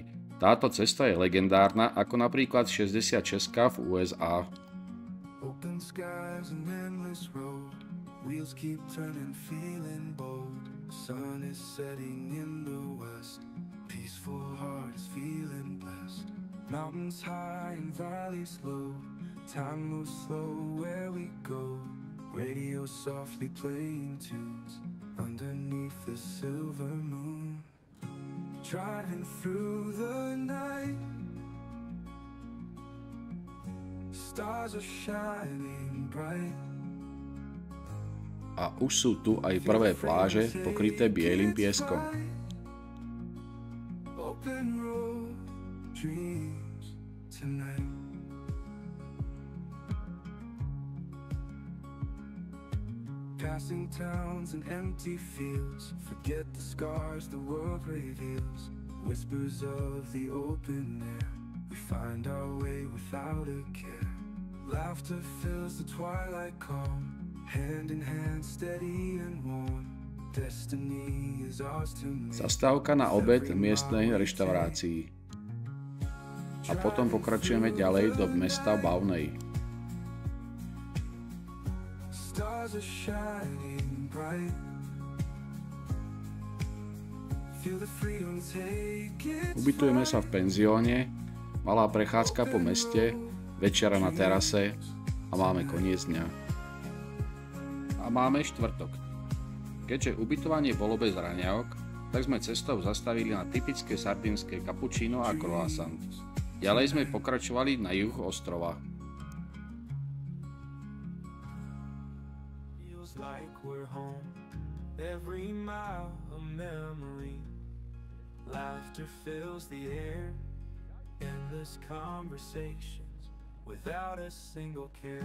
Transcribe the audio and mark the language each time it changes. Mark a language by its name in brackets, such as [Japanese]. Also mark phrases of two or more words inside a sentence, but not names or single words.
[Slovak] Táto cesta je legendárna, ako napríklad 66 v USA. [English] Open skies and endless road, wheels keep turning, feeling bold. Sun is setting in the west, peaceful heart is feeling blessed. Mountains high and valleys low, time moves slow where we go. Radio softly playing tunes underneath the silver moon. Driving through the night, stars are shining bright. [Slovak] A už sú tu aj prvé pláže pokryté bielým pieskom. [English] Open road dreams tonight. Passing towns and empty fields, forget the scars the world reveals. Whispers of the open air, we find our way without a care. Laughter fills the twilight calm, hand in hand steady and warm. Destiny is ours to make. [Slovak] Zastávka na obed v miestnej reštaurácii. A potom pokračujeme ďalej do mesta Baunej. [English] Stars are shining bright. Feel the freedom take its [Slovak] Ubytujeme sa v penzióne, malá prechádzka po meste, večera na terase a máme koniec dňa. A máme štvrtok. Keďže ubytovanie bolo bez raňajok, tak sme cestou zastavili na typické sardínske cappuccino a croissant. Ďalej sme pokračovali na juh ostrova. [English] like we're home. Every mile a memory. Laughter fills the air. Endless conversations without a single care.